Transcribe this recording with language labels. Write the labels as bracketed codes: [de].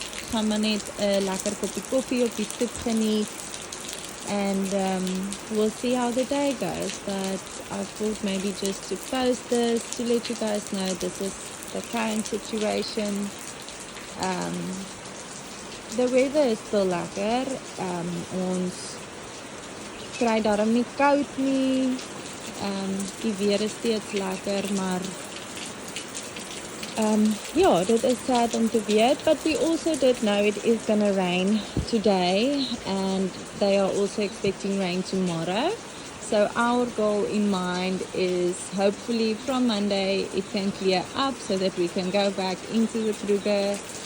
[af] Gaan maar net 'n lekker koppie koffie op die stoep geniet. [en] And we'll see how the day goes. But I thought maybe just to post this to let you guys know this is the current situation. The weather is still lekker. [af] Ons kry daarom nie koud nie. Die weer is steeds lekker, maar ja, dit is sad om te weet, [en] but we also did know it is going to rain today and they are also expecting rain tomorrow. So our goal in mind is hopefully from Monday it can clear up so that we can go back into the Kruger.